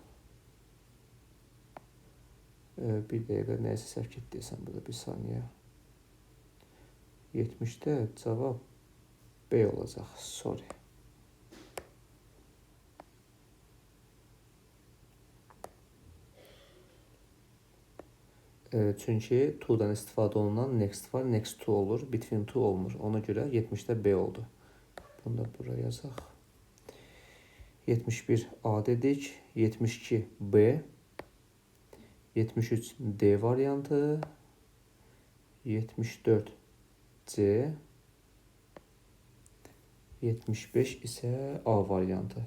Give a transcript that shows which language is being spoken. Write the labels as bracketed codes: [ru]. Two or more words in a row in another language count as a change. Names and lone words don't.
[az] Bir dəqiqə nəyəsə səhv etdiysəm burada bir saniyə. 70-də cavab B olacaq. Sorry. Çünki to'dan istifadə olunan next var, [en] next to [az] olur, [en] between to [az] olmur. Ona görə 70'də B oldu. Bunu da buraya yazaq. 71 A dedik, 72 B, 73 D variantı, 74 C, 75 isə A variantı.